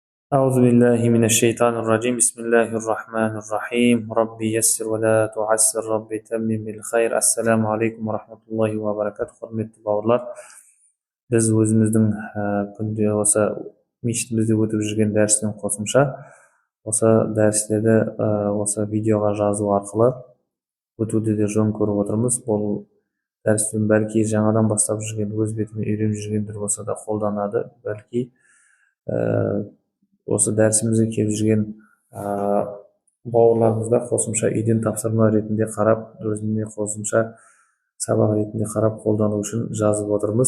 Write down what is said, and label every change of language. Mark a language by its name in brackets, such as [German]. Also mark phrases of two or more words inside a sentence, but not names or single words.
[Arabic] أعوذ بالله من الشيطان الرجيم بسم الله الرحمن الرحيم ربي يسر ولا تعسر ربي تمم بالخير السلام عليكم ورحمة الله وبركاته. [Kazakh] Құрметті бауырлар, біз өзіміздің күнде осы мешітімізде өтіп жүрген дәрістен қосымша осы дәрістерді осы видеоға жазу арқылы өтуді де жөн көріп отырмыз. Бұл дәрістен бәлки жаңадан бастап жүрген, өз бетімен үйреніп жүргендер болса да қолданады, бәлки осы дәрісімізге келіп жүрген бауырларымызда қосымша үйден тапсырма ретінде қарап, өзіне қосымша сабақ ретінде қарап қолдану үшін жазып отырмыз.